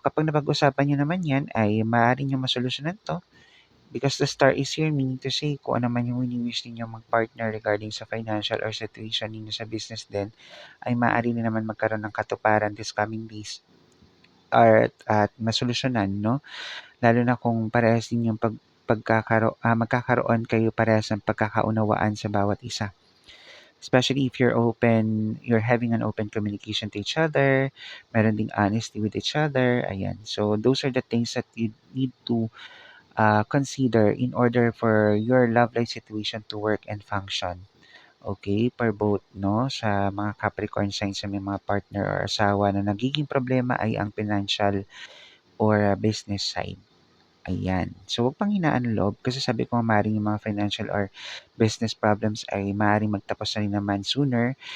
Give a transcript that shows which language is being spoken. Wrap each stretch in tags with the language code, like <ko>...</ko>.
<tl>Kapag napag-usapan niyo naman 'yan ay maaari niyong masolusyonan 'to</tl> <en>because the star is here, meaning to say</en> <tl>kung ano man yung wini-wish ninyong mag-partner regarding sa financial or situation ninyo sa business din, ay maaari na naman magkaroon ng katuparan</tl> <en>this coming days</en> <tl>at masolusyonan, no? Lalo na kung parehas din yung magkakaroon kayo parehas ng pagkakaunawaan sa bawat isa.</tl> <en>Especially if you're having an open communication to each other,</en> <tl>meron ding</tl> <en>honesty with each other, ayan. So, those are the things that you need to consider in order for your love life situation to work and function.</en> <tl>Okay, for both, no, sa mga Capricorn signs sa may mga partner or asawa na nagiging problema ay ang financial or business side. Ayan. So, huwag pang hinaan ng loob kasi sabi ko nga maaaring yung mga financial or business problems ay maaaring magtapos na rin naman sooner.</tl>